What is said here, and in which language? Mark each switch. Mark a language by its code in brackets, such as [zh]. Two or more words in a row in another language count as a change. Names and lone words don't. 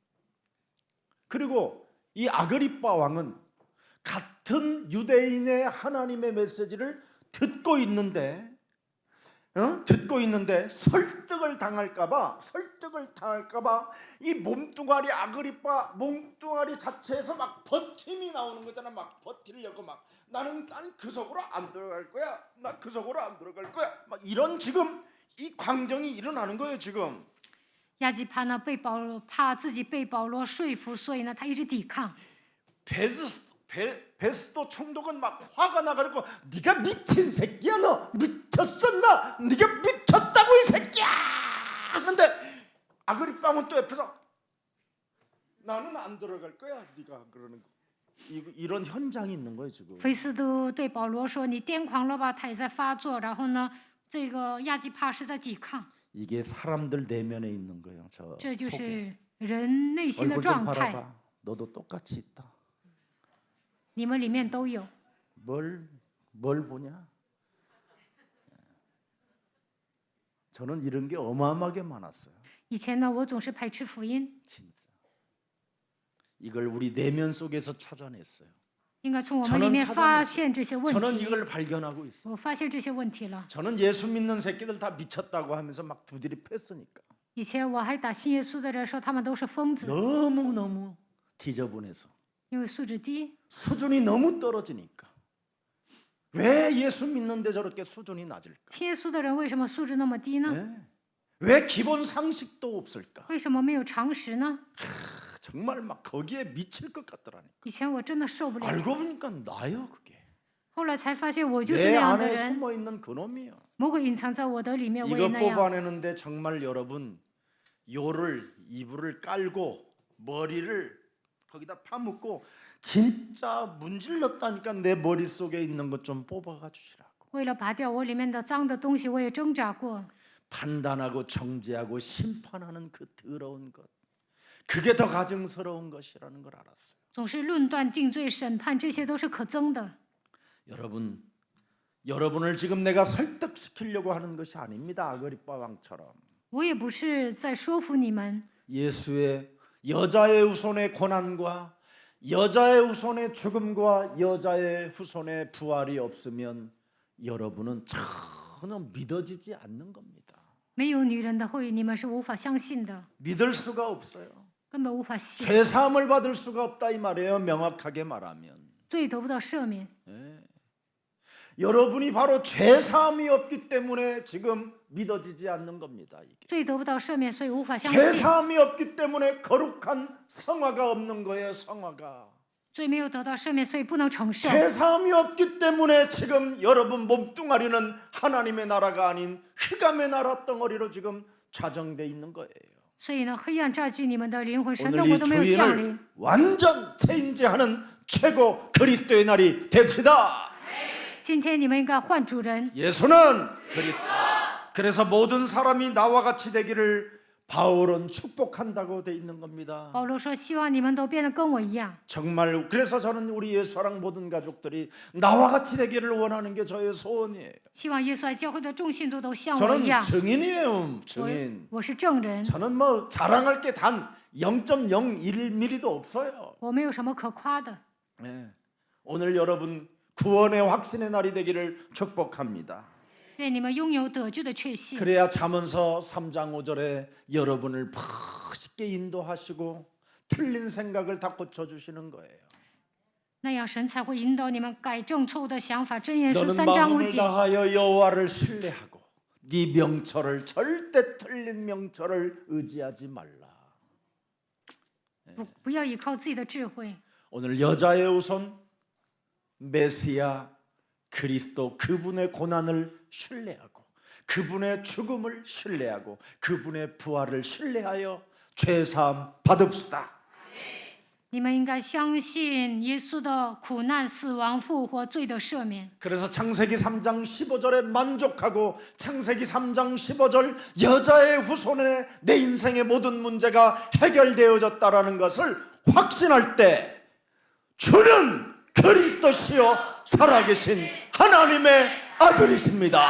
[ko] 그리고 이 아그리빠 왕은 같은 유대인의 하나님의 메시지를 듣고 있는데 설득을 당할까봐 이 몸뚱아리 아그리빠 몸뚱아리 자체에서 막 버팀이 나오는 거잖아. 막 버티려고 막 난 그 속으로 안 들어갈 거야. 나 그 속으로 안 들어갈 거야. 막 이런 지금 이 광경이 일어나는 거예요 지금. [zh] 亚基帕呢怕自己被保罗说服，所以呢，他一直抵抗。 [ko] 베스도 총독은 막 화가 나가지고 네가 미친 새끼야 너 미쳤었나 네가 미쳤다고 이 새끼야 하는데 아그리빠는 또 옆에서 나는 안 들어갈 거야 네가 그러는 거 이런 현장이 있는 거예요 지금. [zh] 菲斯都对保罗说：“你癫狂了吧？” 他也在发作。然后呢，这个亚基帕是在抵抗。 [ko] 이게 사람들 내면에 있는 거예요. 저 [zh] 这就 [ko] 속에. [zh] 是人内心的 [ko] 얼굴 좀 [zh] 状态， [ko] 바라봐. 너도 똑같이 있다. [zh] 你们里面都有。 [ko] 뭘 보냐? 저는 이런 게 어마어마하게 많았어요. [zh] 以前呢，我总是排斥福音， [ko] 진짜. 이걸 우리 내면 속에서 찾아냈어요. [zh] 应该从我们里面 [ko] 저는 [zh] 发现这些问 [ko] 저는 [zh] 题。 [ko] 이걸 발견하고 있어요. [zh] 我发现这些问题了。 [ko] 저는 예수 믿는 새끼들 다 미쳤다고 하면서 막 두드리 팼으니까 [zh] 以前我还打信耶稣的人说他们都是疯子， [ko] 너무 지저분해서 [zh] 因为素质低。 [ko] 수준이 너무 떨어지니까 왜 예수 믿는데 저렇게 수준이 낮을까? [zh] 信耶稣的人为什么素质那么低呢？ [ko] 네? 왜 기본 상식도 없을까? [zh] 为什么没有常识呢？ [ko] 정말 막 거기에 미칠 것 같더라니까. [zh] 以前我真的受不了， [ko] 알고 보니까 나요 그게. [zh] 后来才发现我就是 [ko] 내 [zh] 那样的 [ko] 안에 [zh] 人， [ko] 숨어 있는 그놈이요. [zh] 魔鬼隐藏在我的里面，我也 [ko] 이거 [zh] 那样。 [ko] 뽑아내는데 정말 여러분 요를 이불을 깔고 머리를 거기다 파묻고 진짜 문질렀다니까 내 머릿속에 있는 것 좀 뽑아가 주시라고. [zh] 为了拔掉我里面的脏的东西，我也挣扎过。 [ko] 판단하고 정죄하고 심판하는 그 더러운 것, 그게 더 가증스러운 것이라는 걸 알았어요. [zh] 总是论断、定罪、审判，这些都是可憎的。 [ko] 여러분을 지금 내가 설득시키려고 하는 것이 아닙니다. 아그리빠 왕처럼. [zh] 我也不是在说服你们， [ko] 예수의 여자의 후손의 고난과 여자의 후손의 죽음과 여자의 후손의 부활이 없으면 여러분은 전혀 믿어지지 않는 겁니다. [zh] 没有女人的后裔，你们是无法相信的， [ko] 믿을 수가 없어요. [zh] 根本无法信。 [ko] 죄사함을 받을 수가 없다 이 말이에요. 명확하게 말하면. [zh] 罪得不到赦免， [ko] 여러분이 바로 죄사함이 없기 때문에 지금 믿어지지 않는 겁니다. 이게. [zh] 罪得不到赦免，所以无法相信。 [ko] 죄사함이 없기 때문에 거룩한 성화가 없는 거예요. 성화가. [zh] 罪没有得到赦免，所以不能成圣。 [ko] 죄사함이 없기 때문에 지금 여러분 몸뚱아리는 하나님의 나라가 아닌 흑암의 나라 덩어리로 지금 좌정돼 있는 거예요. [zh] 所以呢，黑暗占据你们的灵魂，神的 [ko] 오늘 [zh] 国 [ko] 이 [zh] 都没有降 [ko] 주인을 [zh] 临。 [ko] 완전 체인지하는 최고 그리스도의 날이 됩시다. [zh] 今天你们应该换主人， [ko] 예수는 그리스도. 그래서 모든 사람이 나와 같이 되기를 바울은 축복한다고 돼 있는 겁니다. [zh] 保罗说：“希望你们都变得跟我一样。 [ko] 정말 그래서 저는 우리 예수랑 모든 가족들이 나와 같이 되기를 원하는 게 저의 소원이에요. [zh] 希望耶稣爱教会的众信徒都像我一 [ko] 저는 [zh] 样。 [ko] 증인이에요. [zh] 我 [ko] 증인. [zh] 我是证人， [ko] 저는 뭐 자랑할 게 단 0.01mm도 없어요. [zh] 我没有什么可夸的。 [ko] 네. 오늘 여러분 구원의 확신의 날이 되기를 축복합니다. [zh] 愿你们拥有得救的确信。 [ko] 그래야 잠언서 3장 5절에 여러분을 멋있게 인도하시고 틀린 생각을 다 고쳐주시는 거예요. [zh] 那样神才会引导你们改正错误的想法。箴言书 [ko] 너는 [zh] 3章5 [ko] 마음을 [zh] 节。 [ko] 다하여 여호와를 신뢰하고 네 명철을 절대 틀린 명철을 의지하지 말라. [zh] 不要依靠自己的智慧。 [ko] 오늘 여자의 우선 메시아 그리스도 그분의 고난을 신뢰하고 그분의 죽음을 신뢰하고 그분의 부활을 신뢰하여 죄사함 받읍시다. [zh] 你们应该相信耶稣的苦难、死亡、复活、罪的赦免。 [ko] 그래서 창세기 3장 15절에 만족하고 창세기 3장 15절 여자의 후손에 내 인생의 모든 문제가 해결되어졌다라는 것을 확신할 때 주는 그리스도시요 살아계신 하나님의 아들이십니다.